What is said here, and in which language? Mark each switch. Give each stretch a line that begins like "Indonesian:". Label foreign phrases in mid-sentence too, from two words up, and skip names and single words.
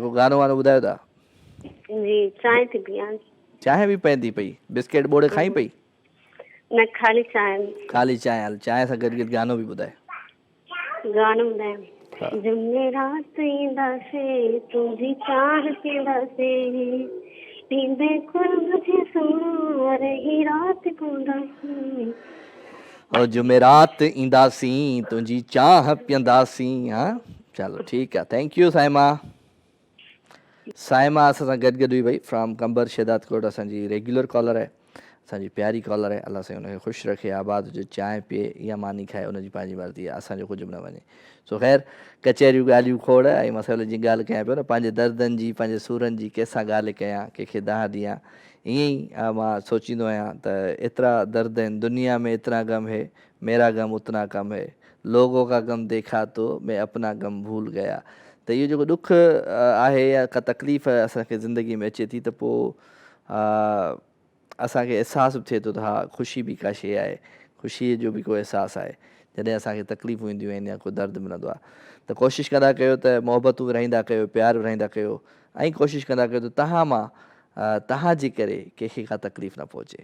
Sindhi: को गानो वानो ॿुधायो था? जी, चांहि थी पीआं। चांहि बि पवंदी पई? बिस्किट बोड़े खाई पई? न, खाली चांहि। खाली चांहि? हल, चांहि सां गॾु गॾु गानो बि ॿुधाए। गानो ॿुधायां? जुमेरात ईंदासीं तुंहिंजी चाह पींदासीं पींदे कुर्ब जे सोना रही रात पींदासीं। और जुमेरात ईंदासीं तुंहिंजी चाह पीअंदासीं। हा, चलो ठीकु आहे।
English: thank you
Sindhi: साइमा। साइमा असां सां गॾु हुई भई फ्रॉम कंबर शहदादकोट। असांजी रेगुलर कॉलर आहे, असांजी प्यारी कॉलर आहे। अलाह साईं हुनखे ख़ुशि रखे, आबाद हुजे, चांहि पीए या मानी खाए, हुनजी पंहिंजी मर्ज़ी आहे, असांजो कुझु बि न वञे। सो ख़ैर, कचहरियूं ॻाल्हियूं खोड़ ऐं मसइले जी ॻाल्हि कयां पियो न, पंहिंजे दर्दनि जी, पंहिंजे सूरनि जी कंहिंसां ॻाल्हि कयां, कंहिंखे दाह ॾियां। ईअं ई मां सोचींदो आहियां त एतिरा दर्द आहिनि दुनिया में, एतिरा गम
Urdu: ہے، میرا غم اتنا کم ہے، لوگوں کا غم دیکھا تو میں اپنا غم بھول گیا.
Sindhi: त इहो जेको ॾुखु आहे या का तकलीफ़ असांखे ज़िंदगी में अचे थी त पोइ असांखे अहसासु बि थिए थो त हा, ख़ुशी बि का शइ आहे, ख़ुशीअ जो बि को अहसासु आहे। जॾहिं असांखे तकलीफ़ूं ईंदियूं आहिनि या को दर्द मिलंदो आहे त कोशिशि कंदा कयो त मोहबतूं विरहाईंदा कयो, प्यारु विरहाईंदा कयो ऐं कोशिशि कंदा कयो त तव्हां मां तव्हांजे करे कंहिंखे का तकलीफ़ न पहुचे।